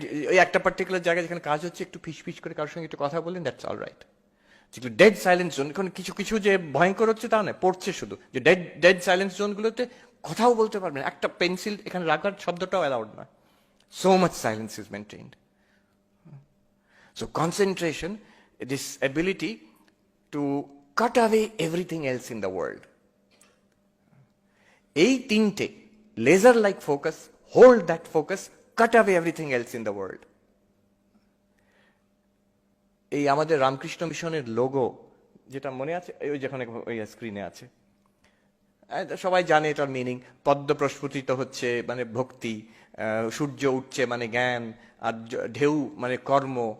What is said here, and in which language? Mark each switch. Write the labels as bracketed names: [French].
[Bangla] ওই একটা পার্টিকুলার জায়গায় যেখানে কাজ হচ্ছে, একটু ফিস করে কারোর সঙ্গে একটু কথা বললেন, [English] That's all right. [Bangla] যেগুলো ডেড সাইলেন্স জোন, এখন কিছু কিছু যে ভয়ঙ্কর হচ্ছে তা নয়, পড়ছে শুধু, যে ডেড সাইলেন্স জোনগুলোতে কথাও বলতে পারবেন, একটা পেন্সিল এখানে রাখার শব্দটাও অ্যালাউড নয়। [English] So much silence is maintained. So concentration, this ability to cut away everything else in the world. [Bangla] এই তিনটে, [English] laser like focus, hold that focus, cut away everything else in the world। [Bangla] এই আমাদের রামকৃষ্ণ মিশনের logo, যেটা মনে আছে, ওই যেখানে ওই স্ক্রিনে আছে, সবাই জানে এটার মিনিং। পদ্ম প্রস্ফুটিত হচ্ছে মানে ভক্তি, সূর্য উঠছে মানে জ্ঞান, আর ঢেউ মানে কর্ম।